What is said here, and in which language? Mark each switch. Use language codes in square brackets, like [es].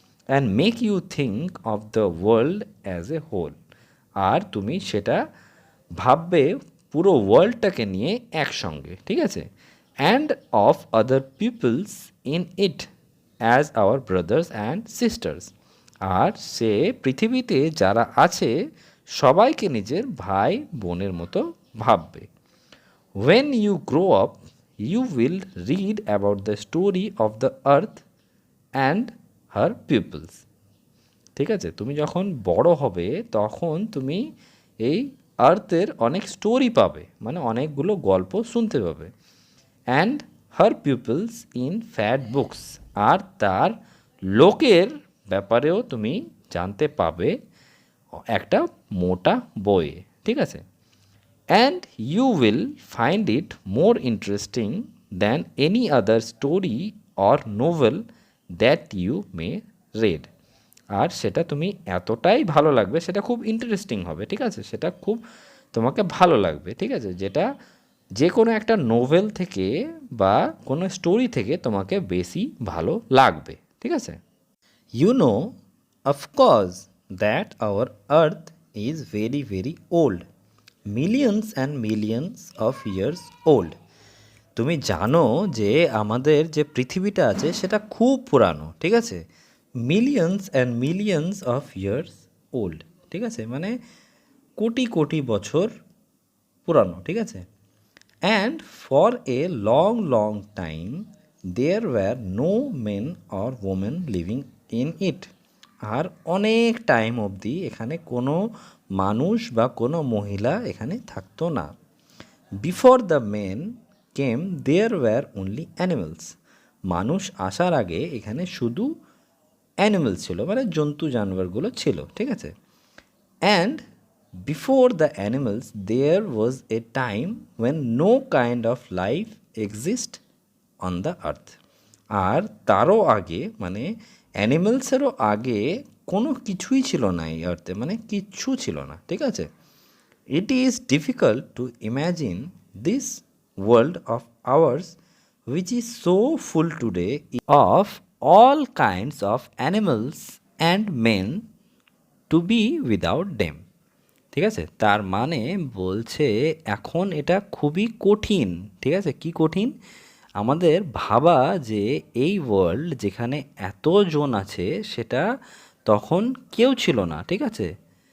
[en] and make you think of the world as a whole, [bn] আর তুমি সেটা ভাববে পুরো ওয়ার্ল্ডটাকে নিয়ে একসঙ্গে, ঠিক আছে। [en] and of other peoples in it as our brothers and sisters, [bn] আর সে পৃথিবীতে যারা আছে সবাইকে নিজের ভাই বোনের মতো ভাববে। [en] When you grow up, you will read about the story of the earth and her peoples, [bn] ঠিক আছে। তুমি যখন বড় হবে তখন তুমি এই আর্থের অনেক স্টোরি পাবে, মানে অনেকগুলো গল্প শুনতে পাবে। [en] and her peoples in fat books, [bn] আর তার লোকের ব্যাপারেও তুমি জানতে পাবে একটা মোটা বইয়ে, ঠিক আছে। [en] and you will find it more interesting than any other story or novel that you may read. [bn] আর সেটা তুমি এতটাই ভালো লাগবে, সেটা খুব ইন্টারেস্টিং হবে, ঠিক আছে, সেটা খুব তোমাকে ভালো লাগবে, ঠিক আছে, যেটা যে কোনো একটা নোভেল থেকে বা কোনো স্টোরি থেকে তোমাকে বেশি ভালো লাগবে, ঠিক আছে। [en] You know, of course, that our earth is very, very old. Millions and millions of years old. [bn] তুমি জানো যে আমাদের যে পৃথিবীটা আছে সেটা খুব পুরানো, ঠিক আছে। [en] millions and millions of years old, [bn] ঠিক আছে, মানে কোটি কোটি বছর পুরানো, ঠিক আছে। [en] And for a long long time there were no men or women living in it. [bn] আর অনেক টাইম অবধি এখানে কোনো মানুষ বা কোনো মহিলা এখানে থাকতো না। [en] Before the men came there were only animals. [bn] মানুষ আসার আগে এখানে শুধু অ্যানিমেলস ছিল, মানে জন্তু জানোয়ারগুলো ছিল, ঠিক আছে। [en] And before the animals there was a time when no kind of life exist on the earth. [bn] আর তারও আগে, মানে অ্যানিমেলসেরও আগে কোনো কিছুই ছিল না এই আর্থে, মানে কিচ্ছু ছিল না, ঠিক আছে। [en] It is difficult to imagine this world of ours, which is so full today of all kinds of animals and men, to be without them. [bn] ঠিক আছে, তার মানে বলছে এখন এটা খুবই কঠিন, ঠিক আছে। কি কঠিন? আমাদের ভাবা যে এই ওয়ার্ল্ড যেখানে এতজন আছে সেটা তখন কেউ ছিল না, ঠিক আছে।